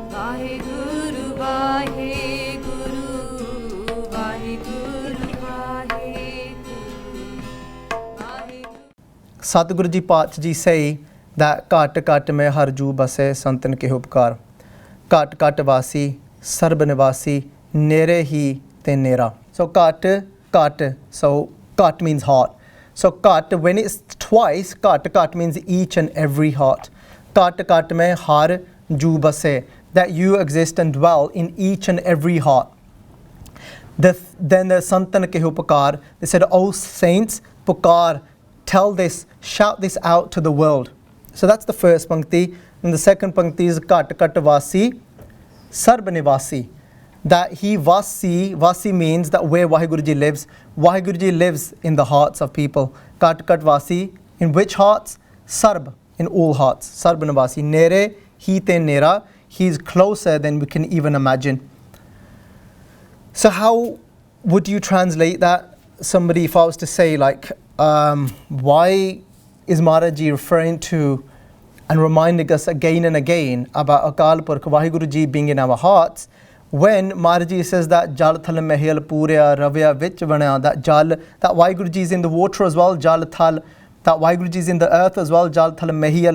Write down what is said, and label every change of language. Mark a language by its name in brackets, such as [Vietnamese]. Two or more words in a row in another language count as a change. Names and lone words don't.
[English] Vaheguru, Vaheguru, Vaheguru, Vaheguru. Satguru Ji Paatsh Ji say that [Punjabi] ਘਟ ਘਟ ਮੈ ਹਰਿ ਜੂ ਬਸੈ ਸੰਤਨ ਕੇ ਉਪਕਾਰ. ਘਟ ਘਟ ਵਾਸੀ ਸਰਬ ਨਿਵਾਸੀ ਨੇਰੇ ਹੀ ਤੇ ਨੇਰਾ. [English] So kat, so kat means heart. So kat, when it's twice, kat means each and every heart. [Punjabi] ਘਟ ਘਟ ਮੈ ਹਰਿ ਜੂ ਬਸੈ, [English] that you exist and dwell in each and every heart. Then the [Punjabi] ਸੰਤਨ ਕੇ ਉਪਕਾਰ, [English] they said, O saints, pukar, tell this, shout this out to the world. So that's the first pankti. And the second pankti is [Punjabi] ਘਟ ਘਟ ਵਾਸੀ ਸਰਬ ਨਿਵਾਸੀ, [English] that he vasi means that where Vaheguru Ji lives. Vaheguru Ji lives in the hearts of people. [Punjabi] ਘਟ ਘਟ ਵਾਸੀ, [English] in which hearts? Sarb, in all hearts. [Punjabi] ਸਰਬ ਨਿਵਾਸੀ. ਨੇਰੇ ਹੀ ਤੇ ਨੇਰਾ, [English] he is closer than we can even imagine. So how would you translate that? Somebody, if I was to say like, why is Maharaji referring to and reminding us again and again about Akal Purkh Vaheguru Ji being in our hearts, when Maharaji says that [Punjabi] ਜਲਿ ਥਲਿ ਮਹੀਅਲਿ ਪੂਰਿਆ ਰਵਿਆ ਵਿਚਿ ਵਣਾ, [English] that Jal, that Vaheguru Ji is in the water as well, [Punjabi] ਜਲਿ ਥਲਿ, [English] that Vaheguru Ji is in the earth as well, [Punjabi] ਜਲਿ ਥਲਿ ਮਹੀਅਲਿ.